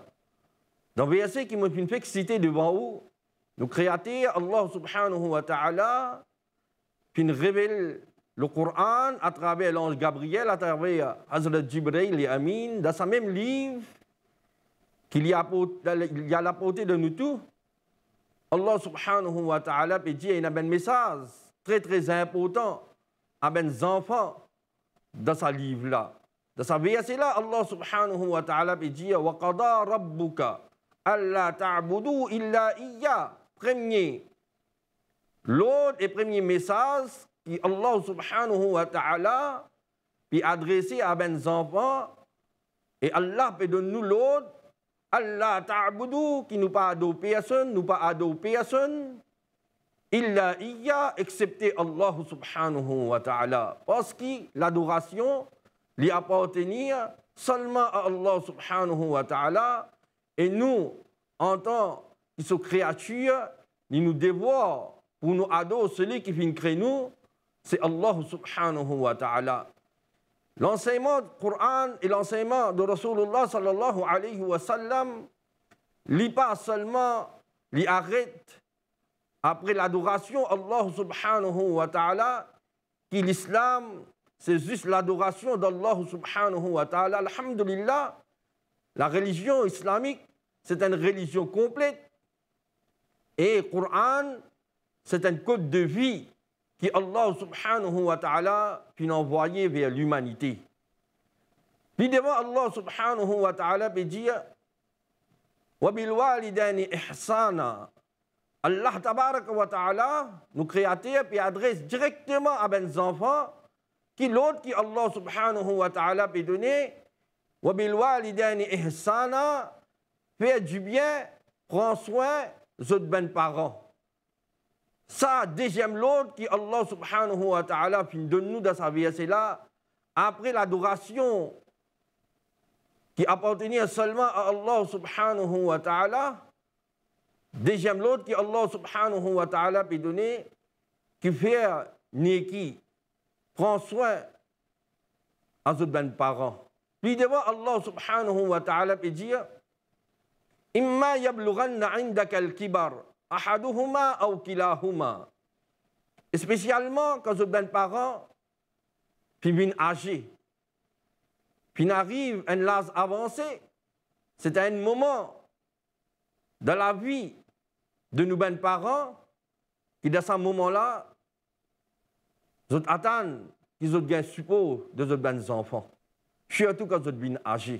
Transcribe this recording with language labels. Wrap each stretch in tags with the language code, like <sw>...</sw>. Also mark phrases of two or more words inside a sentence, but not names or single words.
<fr>Dans le verset qui m'a fait citer devant vous, le Créateur, Allah</fr> <ar>سبحانه وتعالى,</ar> <fr>qui révèle le Coran à travers l'ange Gabriel, à travers Hazrat Jibril et Amin, dans ce même livre, qu'il y a la portée de nous tous. Allah</fr> <ar>سبحانه وتعالى</ar> <fr>peut dire un message très très important à nos enfants dans ce livre-là. Dans ce verset-là, Allah</fr> <ar>سبحانه وتعالى</ar> <fr>peut dire</fr> <ar>وقضى ربك ألا تعبدوا إلا إياه.</ar> <fr>L'autre et premier message que Allah</fr> <ar>سبحانه وتعالى</ar> <fr>peut adresser à nos enfants, et Allah peut donner nous l'autre, Allah ta'budu, qui nous pas adorer personne, nous pas adorer personne,</fr> <ar>إلا إياه,</ar> <fr>excepté Allah</fr> <ar>سبحانه وتعالى.</ar> <fr>Parce que l'adoration lui appartenir seulement à Allah</fr> <ar>سبحانه وتعالى,</ar> <fr>et nous, en tant que sont créatures, nous devons pour nous adorer celui qui vient créer nous, c'est Allah</fr> <ar>سبحانه وتعالى.</ar> <fr>L'enseignement du Coran et l'enseignement de Rasulullah</fr> <ar>صلى الله عليه وسلم,</ar> <fr>il pas seulement, il arrête après l'adoration Allah</fr> <ar>سبحانه وتعالى,</ar> <fr>que l'islam, c'est juste l'adoration d'Allah</fr> <ar>سبحانه وتعالى.</ar> <fr>Alhamdulillah, la religion islamique, c'est une religion complète. Et le Coran, c'est un code de vie que Allah</fr> <ar>سبحانه وتعالى</ar> <fr>a envoyé vers l'humanité. Puis devant Allah</fr> <ar>سبحانه وتعالى</ar> <fr>peut dire</fr> <ar>وبالوالدين إحسانا.</ar> <fr>Allah</fr> <ar>تبارك وتعالى,</ar> <fr>nous créateurs, puis adresse directement à nos enfants qui l'autre qui Allah</fr> <ar>سبحانه وتعالى</ar> <fr>peut donner</fr> <ar>وبالوالدين إحسانا,</ar> <fr>faire du bien, prends soin de parents. Ça, deuxième l'autre qui Allah</fr> <ar>سبحانه وتعالى</ar> <fr>donne nous dans sa verset là, après l'adoration qui appartenait seulement à Allah</fr> <ar>سبحانه وتعالى,</ar> <fr>deuxième l'autre qui Allah</fr> <ar>سبحانه وتعالى</ar> <fr>peut donner, qui fait neki, prend soin à ses parents. Puis devant Allah</fr> <ar>سبحانه وتعالى</ar> <fr>peut dire</fr> <ar>إما يبلغن عندك الكبر أحدهما أو كلاهما.</ar> <fr>Et spécialement quand ses parents puis viennent âgés, puis arrivent à un âge avancé, c'est un moment dans la vie de nos parents qui dans ce moment-là ils attendent qu'ils ont un support de leurs enfants, surtout quand ils viennent âgés.</fr>